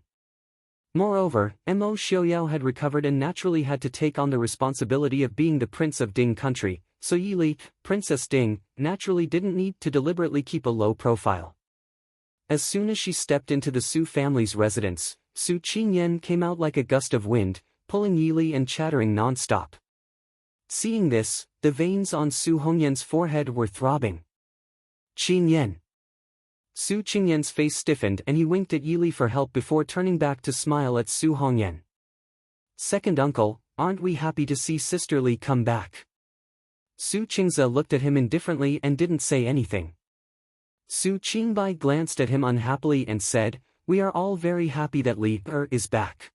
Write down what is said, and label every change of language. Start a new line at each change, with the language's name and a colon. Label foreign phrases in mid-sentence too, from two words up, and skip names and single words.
English: Moreover, Mo Xiaoyao had recovered and naturally had to take on the responsibility of being the prince of Ding country, so Yili, Princess Ding, naturally didn't need to deliberately keep a low profile. As soon as she stepped into the Su family's residence, Su Qingyan came out like a gust of wind, pulling Yili and chattering non-stop. Seeing this, the veins on Su Hongyan's forehead were throbbing. Qingyan. Su Qingyan's face stiffened and he winked at Yili for help before turning back to smile at Su Hongyan. Second uncle, aren't we happy to see Sister Li come back? Su Qingze looked at him indifferently and didn't say anything. Su Qingbai glanced at him unhappily and said, we are all very happy that Li is back.